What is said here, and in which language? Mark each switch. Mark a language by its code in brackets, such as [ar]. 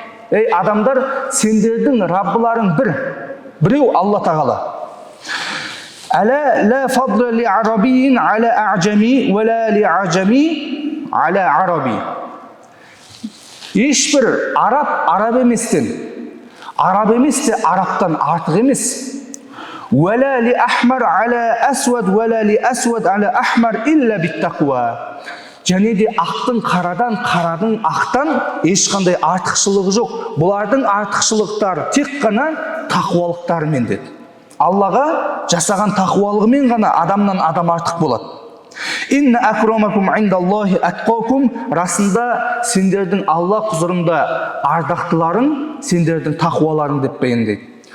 [kk] Ей адамдар, сендердің раббыларың біреу Алла тағала. [ar] Ала ла фадла ли арабиин ала а'джами ва ла ли а'джами ала араби. [kk] Ешбір араб еместен, араб емес те арабтан артық емес. [ar] ولا لأحمر على أسود ولا لأسود على أحمر إلا بالتقوى. [kk] Және де ақтың қарадың ақтан ешқандай артықшылығы жоқ. Бұлардың артықшылықтары тек қана тақуалықтарымен деді. Аллаға жасаған тақуалығымен ғана адамнан адам артық болады. [ar] Инна акрамакум индаллахи атқакум. [kk] Расында сендердің Алла құзырында ардақтыларың сендердің тақуаларың деп баяндайды.